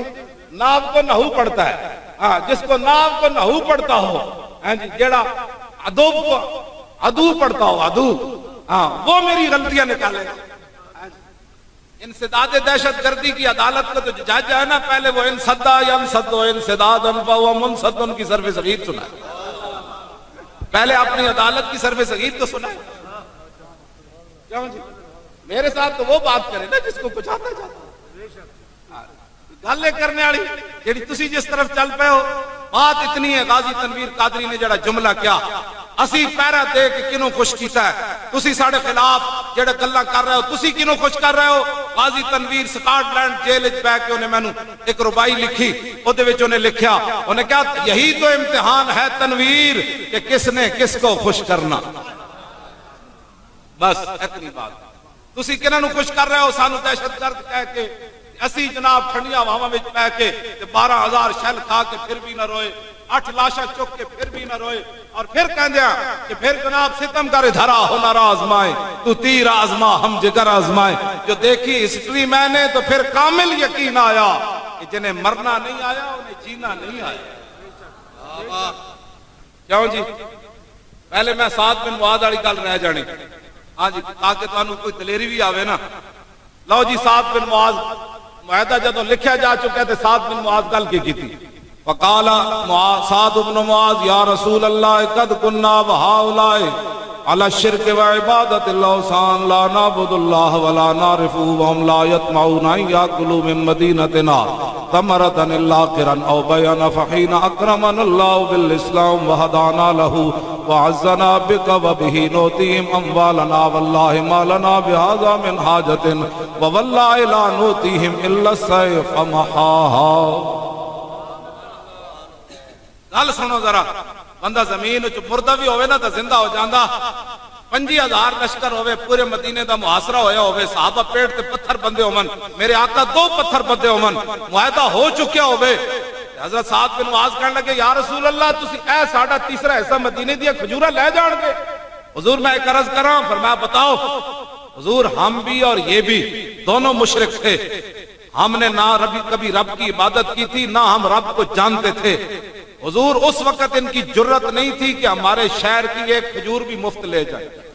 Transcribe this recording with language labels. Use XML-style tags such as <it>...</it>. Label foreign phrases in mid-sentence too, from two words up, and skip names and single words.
<ur>ناب کو نحو پڑھتا ہے۔ ہاں، جس کو ناب کو نحو پڑھتا ہو، ہاں جی، جیڑا ادوب کو ادو پڑھتا ہو، ادو، ہاں، وہ میری غلطیاں نکالے گا۔ انسداد دہشت گردی کی عدالت کا تو جج ہے نا، پہلے وہ انسدا ینسد انسدادا فهو منسد کی صرف صغیر سنا ہے، پہلے اپنی عدالت کی صرف صغیر تو سنا ہے۔ کیوں جی؟ میرے ساتھ تو وہ بات کرے نا جس کو کچھ آتا جاتا،</ur> <pa>گل کرنے والی جیڑی تسی جس طرف چل پے</pa> <ur>ہو، بات اتنی ہے۔</ur> <pa>غازی تنویر قادری نے جڑا جملہ کیا، اسی پیرا دے کہ کنوں خوش کیتا ہے، تسی ساڑے خلاف جڑا گلاں کر رہے ہو، تسی کنوں خوش کر رہے ہو۔ غازی تنویر سکاٹ لینڈ جیل وچ بیٹھ کے انہیں مینوں ایک ربائی لکھی، اودے وچ انہیں لکھیا،</pa> <ur>انہیں کہا یہی تو امتحان ہے تنویر کہ کس نے کس کو خوش کرنا۔ بس اتنی بات۔</ur> <pa>تسی کناں نوں خوش کر رہے ہو، سانو دہشت گرد کہہ کے، اسی جناب ٹھنڈیاں ہواواں وچ پے کے 12,000 شل کھا کے پھر بھی نہ روئے، 8 لاشاں چک کے پھر بھی نہ روئے، اور پھر کہندیا کہ</pa> <ur>پھر جناب ستم کر دھرا ہنر آزمائے، تو تیر آزما ہم جگر آزمائے۔ جو دیکھی ہسٹری میں نے تو پھر کامل یقین آیا کہ جنہیں مرنا نہیں آیا انہیں جینا نہیں آیا۔ کیوں جی؟</ur> <pa>پہلے میں سعد بن معاذ والی گل رہ جانی، ہاں جی، تاکہ تانوں کوئی دلیری بھی آوے نا۔ لو جی، سعد بن معاذ معاہدہ جدوں لکھیا جا چکا ہے، سعد بن معاذ گل کی تھی؟</pa> <ar>فقال سعد بن معاذ یا رسول اللہ قد كنا وهؤلاء على الشرك وعبادة الاوثان لا نعبد الله ولا نعرفه وهم لا يطمعون ان ياكلوا من مدينتنا ثمرة الا قرا او بيانا فحين اكرمنا الله بالاسلام وهدانا له وعزنا بك وبه نؤتيهم اموالنا والله ما لنا بهذا من حاجة ووالله لا نؤتيهم الا السيف محاها۔</ar> <pa>گل سنو ذرا، بندہ زمین وچ مردہ بھی ہوئے نا تو زندہ ہو جاندا۔ 25,000 لشکر ہوئے، پورے مدینے دا محاصرہ ہویا ہوئے، صحابہ پیٹ تے پتھر بندے ہومن، میرے آقا 2 پتھر بندے ہومن، معاہدہ ہو چکیا ہوئے۔ حضرت سعد بن معاذ کہنے لگے یا رسول اللہ تسی اے ساڈا تیسرا حصہ مدینے دیا کھجورا لے جان گے؟</pa> <ur>حضور میں ایک عرض کراں، فرمایا بتاؤ۔ حضور ہم بھی اور یہ بھی دونوں مشرک تھے، ہم نے نہ کبھی رب کی عبادت کی تھی، نہ ہم رب کو جانتے تھے۔ حضور اس وقت ان کی جرت نہیں تھی کہ ہمارے شہر کی ایک کھجور بھی مفت لے جائیں۔</ur>